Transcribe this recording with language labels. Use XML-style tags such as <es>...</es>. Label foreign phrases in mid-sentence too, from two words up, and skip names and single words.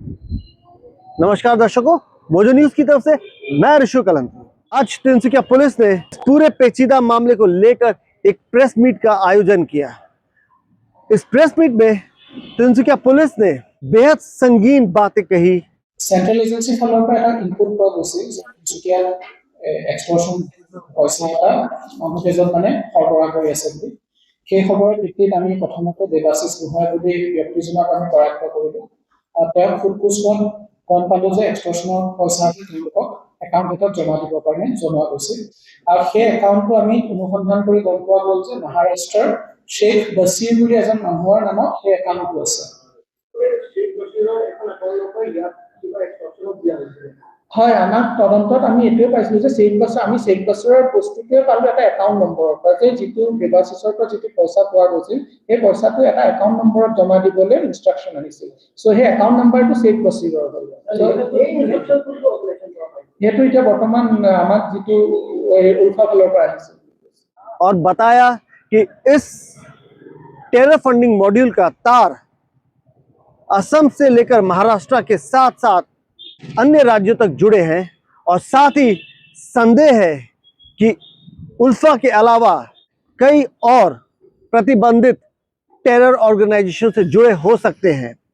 <hi>नमस्कार दर्शकों, मोजो न्यूज की तरफ से मैं ऋषु कलंती। आज तिनसुकिया पुलिस ने पूरे पेचीदा मामले को लेकर एक</hi> <en>press meet</en> <hi>का आयोजन किया। इस</hi> <en>press meet</en> <hi>में तिनसुकिया पुलिस ने बेहद संगीन बातें कही।</hi> <en>central agency</en> <as>फाলৰ পৰা এটা ইনপুট পোৱা গৈছিল যে তিনসুকীয়া এক্সটৰ্শন পইচা এটা মানুহকেজন মানে সৰবৰাহ কৰি আছে বুলি। সেই খবৰৰ ভিত্তিত আমি প্ৰথমতে দেৱাশিষ গোহাঁই বুলি ব্যক্তিজনক আমি কৰায়ত্ব কৰিলো। তেওঁ ফুটকুচত গম পালো যে এক্সটৰ্শনৰ পইচা তেওঁলোকক একাউণ্ট এটাত জমা দিবৰ কাৰণে জনোৱা গৈছিল, আৰু সেই একাউণ্টটো আমি অনুসন্ধান কৰি গম পোৱা গ'ল যে মহাৰাষ্ট্ৰৰ शेख बशीर বুলি এজন মানুহৰ নামত সেই একাউণ্টটো আছে। হয়, আমাৰ তদন্তত আমি এটোৱে পাইছিলো যে শেখ বছৰৰ বস্তুটোৱে পালো এটা</as> <en>account numberৰ</en> <as>পৰা, যে যিটো দেৱাশিষৰ পৰা যিটো পইচা পোৱা গৈছিল সেই পইচাটো এটা</as> <en>account numberত</en> <as>জমা দিবলৈ ইনষ্ট্ৰাকচন আহিছিল। সো সেই</as> <en>account numberটো</en> <as>শেখ বशीৰৰ হ'ল। সেইটো এতিয়া বৰ্তমান আমাক যিটো উল্ফা ফালৰ পৰা আহিছে।</as> <hi>और बताया कि इस</hi> <en>terror funding module</en> <hi>का तार असम से लेकर महाराष्ट्र के साथ साथ अन्य राज्यों तक जुड़े हैं, और साथ ही संदेह है कि उल्फा के अलावा कई और प्रतिबंधित</hi> <en>terror organisation</en> <hi>से जुड़े हो सकते हैं।</hi>